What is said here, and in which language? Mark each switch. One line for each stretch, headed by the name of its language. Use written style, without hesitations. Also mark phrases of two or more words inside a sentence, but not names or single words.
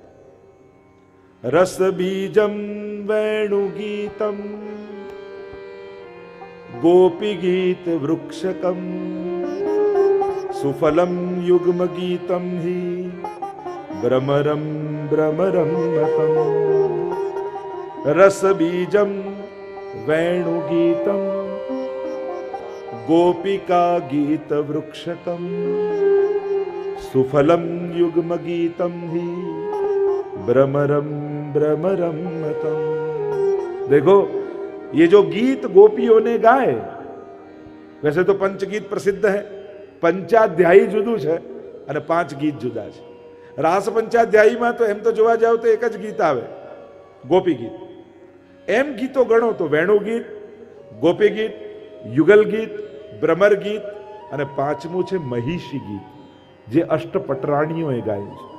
Sanskrit: રસ બીજમ વેણુ ગીતમ ગોપી ગીત વૃક્ષકમ સુફલમ યુગ્મ ગીતમ હિ ભ્રમરમ ભ્રમરમ મતમ। રસ બીજમ વેણુ ગીતમ ગોપિકા ગીત વૃક્ષકમ સુફલમ યુગ્મ ગીતમ હિ ભ્રમરમ भ्रमरम मतम।
Hindi: देखो, ये जो गीत गोपियों ने गाए, वैसे तो पंचगीत प्रसिद्ध है, पंचाध्यायी जुदू है
Gujarati: અને 5 ગીત જુદા છે। રાસ પંચાધ્યાયીમાં તો એમ તો જોવા જાવ તો એક જ ગીત આવે, ગોપી ગીત। એમ ગીતો ગણો તો વેણુ ગીત, ગોપી ગીત, યુગલ ગીત, ભ્રમર ગીત અને 5મું છે મહિષી ગીત, જે અષ્ટપટરાણીઓએ ગાયું છે।